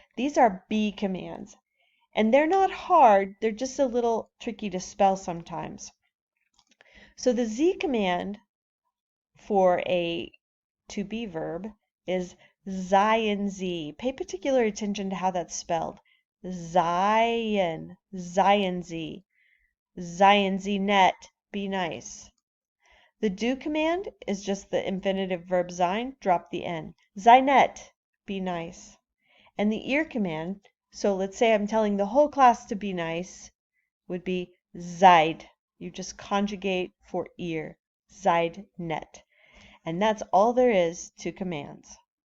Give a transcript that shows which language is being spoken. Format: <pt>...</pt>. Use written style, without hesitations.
<en>These are be commands. And they're not hard, they're just a little tricky to spell sometimes. So the Sie command for a to be verb is</en> <de>seien Sie.</de> <en>Pay particular attention to how that's spelled.</en> <de>Seien, seien Sie. Seien Sie nett,</de> <en>be nice. The do command is just the infinitive verb sein, drop the N.</en> <de>Sei nett,</de> <en>be nice. And the ihr command, so let's say I'm telling the whole class to be nice, would be seid. You just conjugate for ihr.</en> <de>Seid nett.</de> <en>And that's all there is to commands.</en>